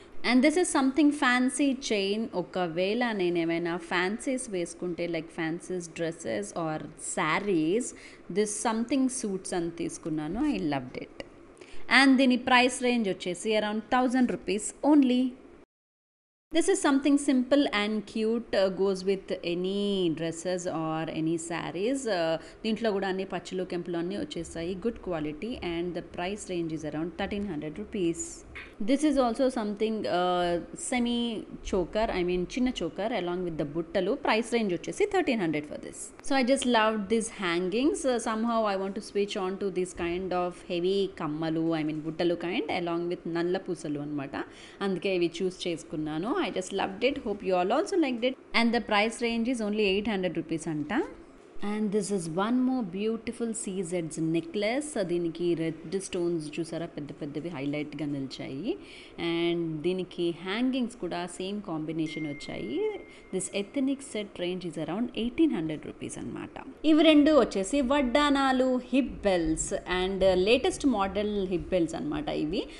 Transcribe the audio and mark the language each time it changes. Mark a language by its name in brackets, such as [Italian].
[English] And this is something fancy chain. [Telugu] ఒకవేళ నేను ఏమైనా ఫ్యాన్సీస్ వేసుకుంటే like fancies dresses are saris, this something suits అని తీసుకున్నాను. [English] I loved it. [Telugu] అండ్ దీని ప్రైస్ రేంజ్ వచ్చేసి around 1000 rupees only. [English] This is something simple and cute, goes with any dresses or any sarees. [Telugu] దీంట్లో కూడా అన్ని పచ్చులు కెంపులు అన్నీ వచ్చేసాయి, good quality, and the price range is around 1300 rupees. [English] This is also something semi choker, I mean చిన్న choker along with the బుట్టలు. Price range వచ్చేసి 1300 for this. So I just love this hangings. Somehow I want to switch on to this kind of heavy కమ్మలు, I mean బుట్టలు kind along with నల్ల పూసలు అనమాట. [Telugu] అందుకే ఇవి చూస్ చేసుకున్నాను. [English] I just loved it. Hope you all also liked it. And the price range is only 800 rupees anta. And this is one more beautiful CZ's necklace. [Telugu] దీనికి red stones చూసారా, పెద్ద పెద్దవి హైలైట్గా నిలిచాయి. అండ్ దీనికి హ్యాంగింగ్స్ కూడా సేమ్ కాంబినేషన్ వచ్చాయి. [English] This ethnic set range is around 1800 rupees అనమాట. [Telugu] ఇవి రెండు వచ్చేసి వడ్డానాలు, hip bells, and latest model hip bells అనమాట ఇవి.